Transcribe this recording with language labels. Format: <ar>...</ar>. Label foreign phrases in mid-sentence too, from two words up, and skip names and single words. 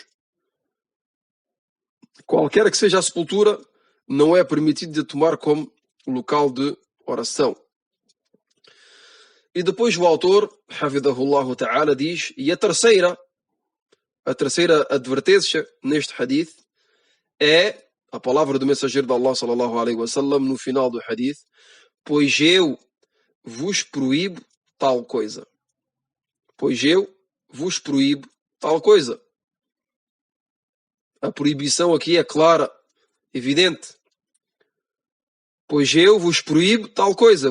<pt>Qualquer que seja a sepultura, não é permitido de tomar como local de oração. E depois o autor,</pt> <ar>حفظه الله تعالى,</ar> <pt>diz, e a terceira advertência neste hadith é a palavra do mensageiro de Allah</pt> <ar>صلى الله عليه وسلم</ar> <pt>no final do hadith, pois eu vos proíbo tal coisa. Pois eu vos proíbo tal coisa. A proibição aqui é clara, evidente. Pois eu vos proíbo tal coisa.</pt>